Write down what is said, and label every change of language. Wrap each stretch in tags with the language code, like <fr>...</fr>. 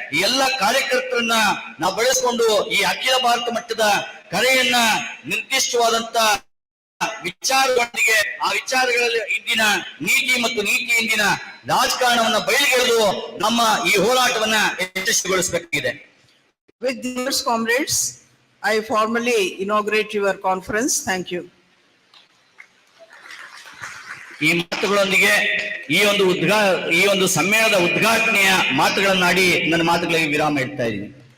<kn>ಈ ಎಲ್ಲ ಕಾರ್ಯಕರ್ತರನ್ನ ನಾವು ಬಳಸಿಕೊಂಡು ಈ ಅಖಿಲ ಭಾರತ ಮಟ್ಟದ ಕರೆಯನ್ನ ನಿರ್ದಿಷ್ಟವಾದಂತ ವಿಚಾರಗಳೊಂದಿಗೆ ಆ ವಿಚಾರಗಳಲ್ಲಿ ಇಂದಿನ ನೀತಿ ಮತ್ತು ನೀತಿ ಇಂದಿನ ರಾಜಕಾರಣವನ್ನ ಬಯಲಿಗೆಳೆದು ನಮ್ಮ ಈ ಹೋರಾಟವನ್ನ ಯಶಸ್ವಿಗೊಳಿಸಬೇಕಾಗಿದೆ.</kn> <en>With these comrades, I formally inaugurate your conference. Thank you.</en> <kn>ಈ ಮಾತುಗಳೊಂದಿಗೆ ಈ ಒಂದು ಸಮ್ಮೇಳನದ ಉದ್ಘಾಟನೆಯ ಮಾತುಗಳನ್ನಾಡಿ ನನ್ನ ಮಾತುಗಳಿಗೆ ವಿರಾಮ ಇಡ್ತಾ ಇದ್ದೀನಿ.</kn>